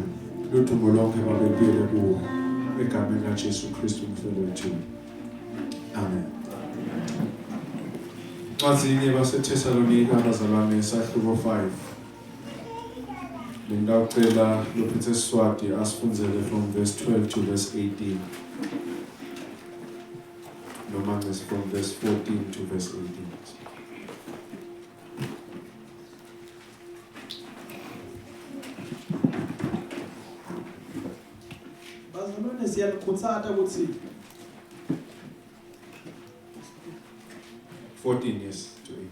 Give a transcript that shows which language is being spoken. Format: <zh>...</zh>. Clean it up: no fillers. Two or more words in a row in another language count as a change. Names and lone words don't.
<ss>Luthumbo lonke babe kuyele kuwo. Egameni laJesu Kristu umfelo wethu. Amen. Mazini baseThesalonika abazalwane isahluko 5. Ngicela loPeter Swati asifundzele</ss> <en>from verse 12 to verse 18. Noma from verse 14 to verse 18.</en> <ss>Bazalwane siyakukhuthaza ukuthi</ss> <en>14 yes to 18.</en>